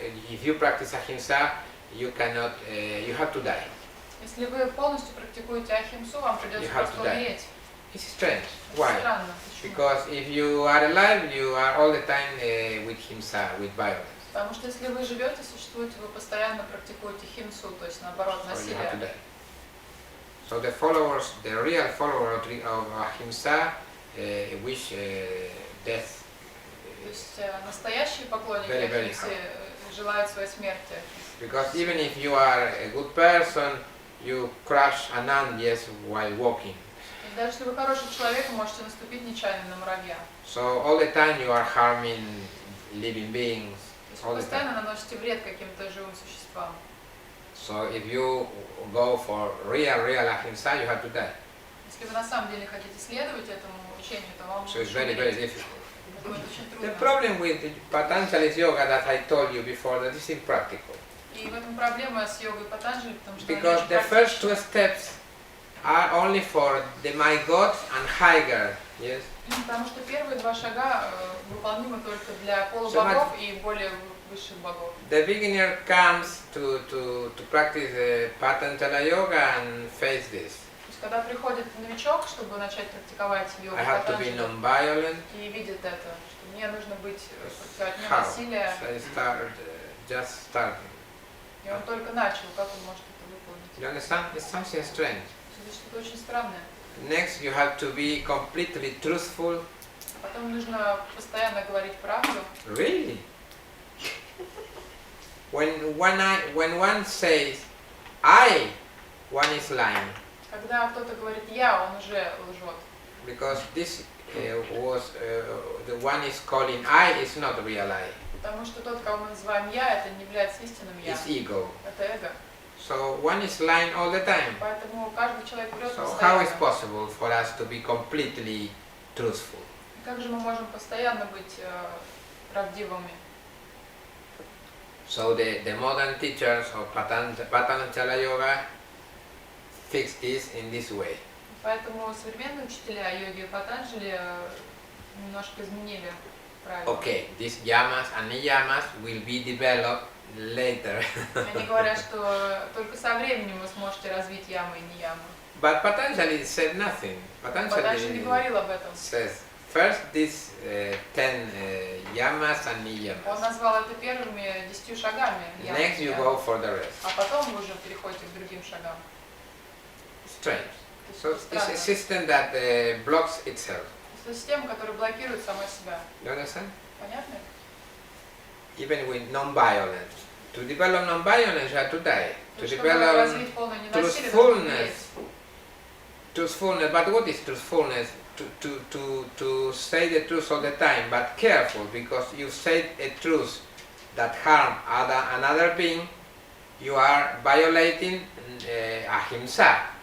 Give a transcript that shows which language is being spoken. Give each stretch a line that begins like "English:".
English: If you practice ahimsa, you cannot, you have to die.
Russian: Если вы полностью практикуете ахимсу, вам придется
English: You have
Russian: просто
English: to die.
Russian: умереть.
English: It's strange.
Russian: Это
English: Why?
Russian: странно. Почему?
English: Because if you are alive, you are all the time with himsa, with violence.
Russian: Потому что если вы живете, существуете, вы постоянно практикуете химсу, то есть наоборот
English: So you have to
Russian: насилие.
English: die. So the followers, the real followers of ahimsa, wish death.
Russian: То есть настоящие поклонники
English: Very, very
Russian: ахимсы желают своей смерти.
English: Because even if you are a good person, you crush an ant, yes, while walking.
Russian: И даже если вы хороший человек, вы можете наступить нечаянно на муравья.
English: So all the time you are harming living beings.
Russian: То есть
English: All
Russian: вы
English: the
Russian: постоянно
English: time.
Russian: наносите вред каким-то живым существам.
English: So if you go for real ahimsa, you have to die.
Russian: Если вы на самом деле хотите следовать этому учению, то вам
English: So it's
Russian: лучше
English: very, very
Russian: умереть.
English: difficult.
Russian: Поэтому это очень
English: The
Russian: трудно.
English: problem with Patanjali's yoga that I told you before, that is impractical.
Russian: И в этом проблема с йогой Патанджали, потому что
English: Because the first two steps are only for the my gods and higher, yes.
Russian: Потому что первые два шага выполнимы только для полубогов и более высших богов.
English: The beginner comes to practice Patanjali yoga and face this.
Russian: То есть когда приходит новичок, чтобы начать практиковать йогу
English: I have to be
Russian: Патанджали,
English: non-violent.
Russian: и видит это, что мне нужно быть, так сказать, не
English: How?
Russian: насилие,
English: So I start just starting.
Russian: И он только начал, как он может это выполнить?
English: You understand? It's something strange.
Russian: Это что-то очень странное.
English: Next, you have to be completely truthful.
Russian: Потом нужно постоянно говорить правду.
English: Really? When one says, one is lying.
Russian: Когда кто-то говорит «я», он уже лжет.
English: Because this was the one is calling I is not real I.
Russian: Потому что тот, кого мы называем «я», это не является истинным «я».
English: It's ego.
Russian: Это эго.
English: So one is lying all the time.
Russian: Поэтому каждый человек врет
English: So how is
Russian: постоянно.
English: possible for us to be completely truthful?
Russian: Как же мы можем постоянно быть правдивыми?
English: So the modern teachers of Patanjala Yoga fix this in this way.
Russian: Поэтому современные учителя йоги Патанджали немножко изменили правила.
English: Okay, these yamas and niyamas will be developed later.
Russian: Они говорят, что только со временем вы сможете развить ямы и не ямы.
English: But Patanjali said nothing.
Russian: Патанджали не говорил об этом.
English: Says first these 10 yamas and niyamas.
Russian: Он назвал это первыми 10 шагами.
English: Next you go for the rest.
Russian: А потом вы уже переходите к другим шагам.
English: Strange. So it's a system that blocks itself.
Russian: Это система, которая блокирует сама себя.
English: You understand?
Russian: Понятно?
English: Even with non-violence. To develop non-violence, you have to die. To
Russian: Чтобы
English: develop
Russian: развить полное ненасилие, нужно умереть.
English: truthfulness. But what is truthfulness? To say the truth all the time, but careful, because you say a truth that harm another being, you are violating ahimsa.